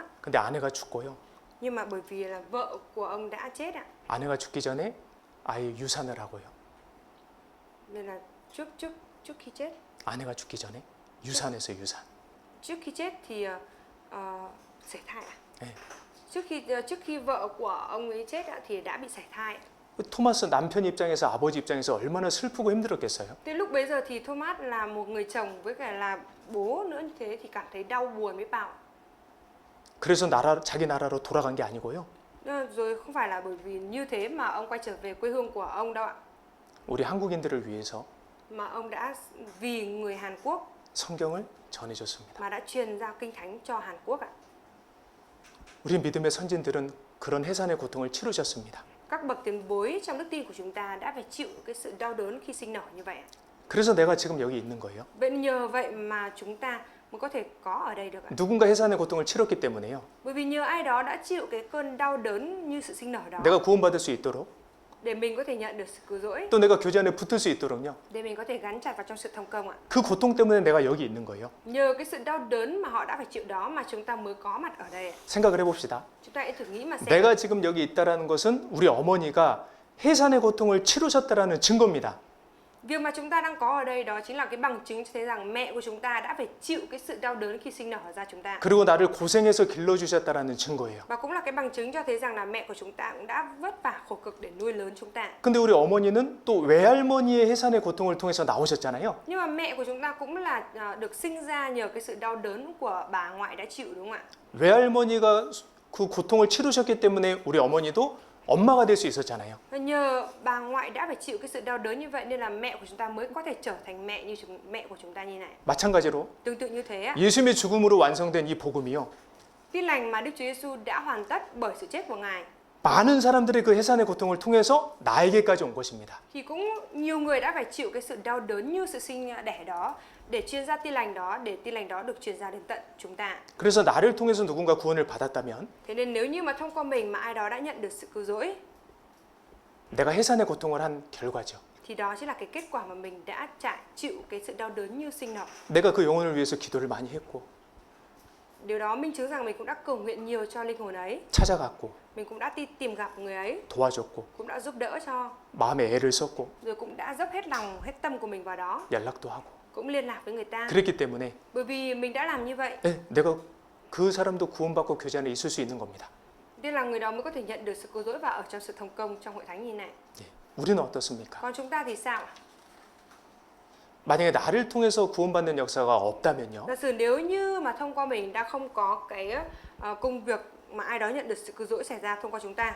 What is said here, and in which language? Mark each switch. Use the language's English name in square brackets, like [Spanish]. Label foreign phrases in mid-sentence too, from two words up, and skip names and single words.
[Korean] 근데 아내가 죽고요. [Vietnamese] Nhưng mà bởi vì là vợ của ông đã chết ạ. [Korean] 아내가 죽기 전에 아예 유산을 하고요. [Vietnamese] Nên là trước khi chết. [Korean] 아내가 죽기 전에 유산했어요, 유산. [Vietnamese] Trước khi chết thì sảy thai à? [Korean] 네. [Vietnamese] Trước khi vợ của ông ấy chết thì đã bị sảy thai. [Korean] 토마스 남편 입장에서 아버지 입장에서 얼마나 슬프고 힘들었겠어요. [Vietnamese] Thế lúc bấy giờ thì Thomas là một người chồng với cả là bố nữa như thế thì cảm thấy đau buồn biết bao. [Korean] 그래서 자기 나라로 돌아간 게 아니고요. [Vietnamese] Rồi không phải là bởi vì như thế mà ông quay trở về quê hương của ông đâu ạ. [Korean] 우리 한국인들을 위해서 [Vietnamese] Mà ông đã vì người Hàn Quốc [Korean] 성경을 전해줬습니다. [Vietnamese] mà đã truyền giao kinh thánh cho Hàn Quốc ạ. [Korean] 우리 믿음의 선진들은 그런 해산의 고통을 치르셨습니다. [Vietnamese] Các bậc tiền bối trong đức tin của chúng ta đã phải chịu cái sự đau đớn khi sinh nở như vậy. [Korean] 그래서 내가 지금 여기 있는 거예요. [Vietnamese] Vậy nhờ vậy mà chúng ta mới có thể có ở đây được ạ. [Korean] 누군가 해산의 고통을 치렀기 때문에요. [Vietnamese] Bởi vì nhờ ai đó đã chịu cái cơn đau đớn như sự sinh nở đó. [Korean] 내가 구원받을 수 있도록 [Vietnamese] Để mình có thể nhận được sự cứu rỗi. [Korean] 또 내가 교제 안에 붙을 수 있도록요. [Vietnamese] Để mình có thể gắn chặt vào trong sự thông công ạ. [Korean] 그 고통 때문에 내가 여기 있는 거예요. [Vietnamese] Nhờ cái sự đau đớn mà họ đã phải chịu đó mà chúng ta mới có mặt ở đây. [Korean] 생각을 해봅시다. [Vietnamese] Chúng ta hãy thử nghĩ mà xem. [Korean] 내가 지금 여기 있다라는 것은 우리 어머니가 해산의 고통을 치르셨다라는 증거입니다. [Vietnamese] Việc mà chúng ta đang có ở đây đó chính là cái bằng chứng cho thấy rằng mẹ của chúng ta đã phải chịu cái sự đau đớn khi sinh nở ra chúng ta. [Korean] 그리고 나를 고생해서 길러주셨다라는 증거예요. [Vietnamese] Và cũng là cái bằng chứng cho thấy rằng là mẹ của chúng ta cũng đã vất vả khổ cực để nuôi lớn chúng ta. [Korean] 근데 우리 어머니는 또 외할머니의 해산의 고통을 통해서 나오셨잖아요. [Vietnamese] Nhưng mà mẹ của chúng ta cũng là được sinh ra nhờ cái sự đau đớn của bà ngoại đã chịu, đúng không ạ? [Korean] 외할머니가 그 고통을 치르셨기 때문에 우리 어머니도 엄마가 될 수 있었잖아요. [Vietnamese] Và nhờ bà ngoại đã phải chịu cái sự đau đớn như vậy nên là mẹ của chúng ta mới có thể trở thành mẹ của chúng ta như này. [Korean] 마찬가지로 [Vietnamese] Tương tự như thế á, [Korean] 예수님의 죽음으로 완성된 이 복음이요. [Vietnamese] tin lành mà Đức Chúa Giêsu đã hoàn tất bởi sự chết của Ngài [Korean] 많은 사람들의 그 해산의 고통을 통해서 나에게까지 온 것입니다. [Vietnamese] thì cũng nhiều người đã phải chịu cái sự đau đớn như sự sinh đẻ đó để truyền ra tin lành đó, để tin lành đó được truyền ra đến tận chúng ta. [Korean] 그래서 나를 통해서 누군가 구원을 받았다면 [Vietnamese] Thế nên nếu như mà thông qua mình mà ai đó đã nhận được sự cứu rỗi [Korean] 내가 해산의 고통을 한 결과죠. [Vietnamese] thì đó chính là cái kết quả mà mình đã chịu cái sự đau đớn như sinh nở. [Korean] 내가 그 영혼을 위해서 기도를 많이 했고 [Vietnamese] Điều đó minh chứng rằng mình cũng đã cầu nguyện nhiều cho linh hồn ấy. [Korean] 찾아갔고 [Vietnamese] Mình cũng đã đi tìm gặp người ấy, [Korean] 도와줬고 [Vietnamese] cũng đã giúp đỡ cho, [Korean] 마음에 애를 썼고 [Vietnamese] rồi cũng đã dốc hết lòng, hết tâm của mình vào đó, [Korean] 연락도 하고 [Vietnamese] cũng liên lạc với người ta. [Korean] 그랬기 때문에 [Vietnamese] Bởi vì mình đã làm như vậy, [Korean] 내가 그 사람도 구원받고 교제 안에 있을 수 있는 겁니다. [Vietnamese] nên là người đó mới có thể nhận được sự cứu rỗi và ở trong sự thành công trong hội thánh như này. [Korean] 우리는 어떻습니까? [Vietnamese] Còn chúng ta thì sao? [Korean] 만약에 나를 통해서 구원받는 역사가 없다면요. [Vietnamese] Giả sử nếu như mà thông qua mình đã không có cái công việc mà ai đó nhận được sự cứu rỗi xảy ra thông qua chúng ta,